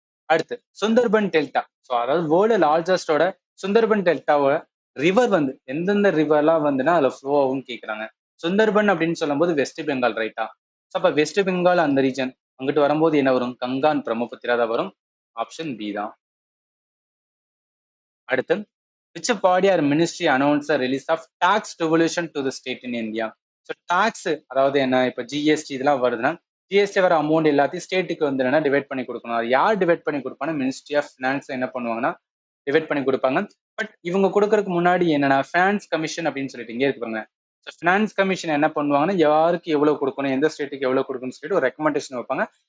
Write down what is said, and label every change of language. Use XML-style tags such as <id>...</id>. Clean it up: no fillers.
<ta>அடுத்து Sundarban delta. So அதாவது world லார்ஜஸ்டோட Sundarban டெல்டாவோட river வந்து எந்தெந்த ரிவர்லாம் வந்துன்னா அதுல ஃப்ளோ ஆகும்னு கேட்குறாங்க. சுந்தர்பன் அப்படின்னு சொல்லும்போது வெஸ்ட் பெங்கால் ரைட்டா? ஸோ அப்ப வெஸ்ட் பெங்கால் அந்த ரீஜன் அங்கிட்டு வரும்போது என்ன வரும், கங்கான் பிரம்மபுத்திரா தான் வரும். ஆப்ஷன் பி தான். அடுத்து</ta> <en>which body or ministry announced the release of tax devolution to the state in India?</en> <ta>So tax அதாவது என்ன, இப்போ ஜிஎஸ்டி இதெல்லாம் வருதுன்னா ஜிஎஸ்டி வர அமௌண்ட் எல்லாத்தையும் ஸ்டேட்டுக்கு வந்து என்ன டிவைட் பண்ணி கொடுக்கணும். அது யார் டிவைட் பண்ணி கொடுப்பாங்கன்னா மினிஸ்ட்ரி ஆஃப் ஃபினான்ஸ் என்ன பண்ணுவாங்கன்னா டிவைட் பண்ணி கொடுப்பாங்க. பட் இவங்க கொடுக்கறதுக்கு முன்னாடி என்னன்னா ஃபினான்ஸ் கமிஷன் அப்படின்னு சொல்லிட்டு இங்கே இருப்பாங்க. ஸோ ஃபினான்ஸ் கமிஷன் என்ன பண்ணுவாங்கன்னா யாருக்கு எவ்வளவு கொடுக்கணும், எந்த ஸ்டேட்டுக்கு எவ்வளவு கொடுக்கணும்னு சொல்லிட்டு ஒரு ரெக்கமெண்டேஷன் வைப்பாங்க.</ta>